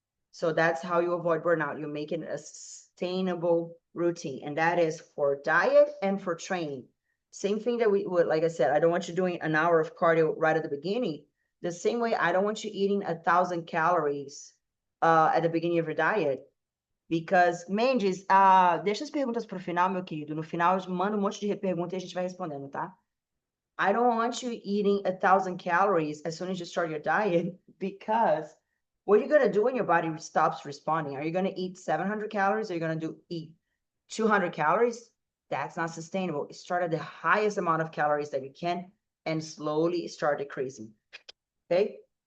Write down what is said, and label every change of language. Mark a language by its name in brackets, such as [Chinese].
[English] So that's how you avoid burnout. You make it a sustainable routine, and that is for diet and for training. Same thing that we would, like I said, I don't want you doing an hour of cardio right at the beginning. The same way I don't want you eating 1,000 calories at the beginning of your diet. Because, [Portuguese] Mendes, deixa as perguntas para o final, meu querido. No final, eu mando um monte de perguntas e a gente vai respondendo, tá? [English] I don't want you eating 1,000 calories as soon as you start your diet, because what are you going to do when your body stops responding? Are you going to eat 700 calories? Or are you going to eat 200 calories? That's not sustainable. Start at the highest amount of calories that you can and slowly start decreasing. Okay.